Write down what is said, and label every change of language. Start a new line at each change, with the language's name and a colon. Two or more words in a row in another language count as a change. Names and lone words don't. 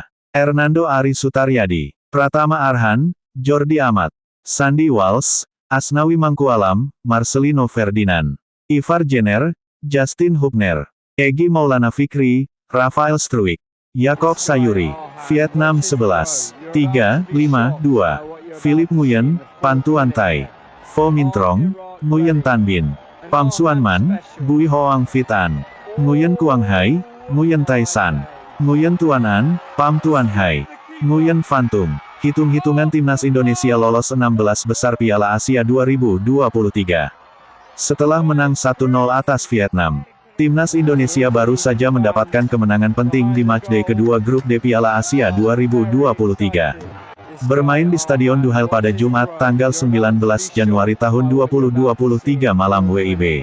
Indonesian: Hernando Ari Sutaryadi, Pratama Arhan, Jordi Amat, Sandy Walsh, Asnawi Mangkualam, Marcelino Ferdinand, Ivar Jenner, Justin Hubner, Egy Maulana Fikri, Rafael Struijk, Yakob Sayuri. Vietnam 11. 3-5-2. Philip Nguyen, Pantuan Thai, Pho Minh Trong, Nguyen Tan Binh, Pham Xuan Man, Bui Hoang Phi Tan, Nguyen Quang Hai, Nguyen Tai San, Nguyen Tuan An, Pham Tuan Hai, Nguyen Van Tung. Hitung-hitungan timnas Indonesia lolos 16 besar Piala Asia 2023. Setelah menang 1-0 atas Vietnam, timnas Indonesia baru saja mendapatkan kemenangan penting di matchday kedua Grup D Piala Asia 2023. Bermain di Stadion Duhail pada Jumat, tanggal 19 Januari tahun 2023 malam WIB.